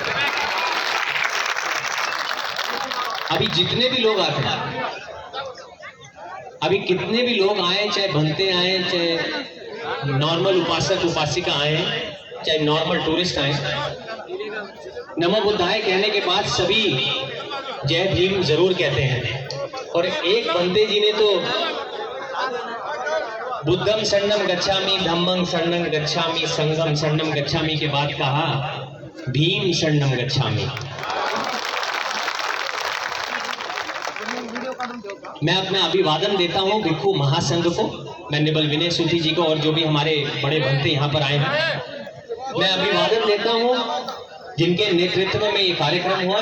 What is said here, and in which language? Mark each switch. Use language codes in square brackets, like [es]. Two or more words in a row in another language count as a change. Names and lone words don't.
[hi] अभी जितने भी लोग आते हैं, अभी कितने भी लोग आए, चाहे बनते आए, चाहे नॉर्मल उपासक उपासिका आए, चाहे नॉर्मल टूरिस्ट आए, [pi] नमो बुद्धाय [hi] कहने के बाद सभी जय भीम जरूर कहते हैं। और एक बंदे जी ने तो [pi] बुद्धम शरणम गच्छामि, धम्मं शरणम गच्छामि, संघम शरणम गच्छामि [hi] के बाद कहा [pi] भीम शरणम गच्छामि। [hi] मैं अपना अभिवादन देता हूं भिक्षु महासंघ को, मैं निबल विनय सूथी जी को और जो भी हमारे बड़े भक्त यहाँ पर आए हैं, मैं अभिवादन देता हूं जिनके नेतृत्व में ये कार्यक्रम हुआ।